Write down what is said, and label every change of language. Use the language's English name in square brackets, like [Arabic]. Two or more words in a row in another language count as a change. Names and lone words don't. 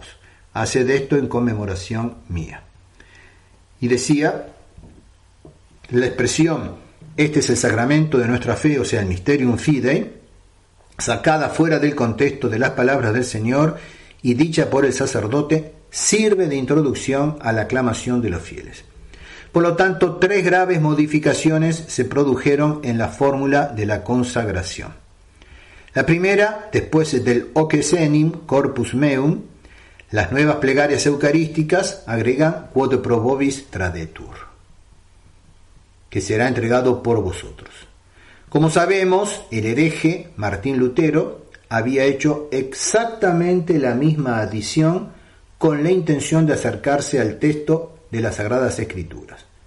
[Spanish] Haced esto en conmemoración mía. Y decía la expresión: este es el sacramento de nuestra fe, o sea, el [Latin] Mysterium Fidei, [Spanish] sacada fuera del contexto de las palabras del Señor y dicha por el sacerdote, sirve de introducción a la aclamación de los fieles. Por lo tanto, 3 graves modificaciones se produjeron en la fórmula de la consagración. La primera, después del [Latin] oques enim corpus meum, [Spanish] las nuevas plegarias eucarísticas agregan [Latin] quod pro vobis tradetur, [Spanish] que será entregado por vosotros. Como sabemos, el hereje Martín Lutero había hecho exactamente la misma adición con la intención de acercarse al texto de las Sagradas Escrituras.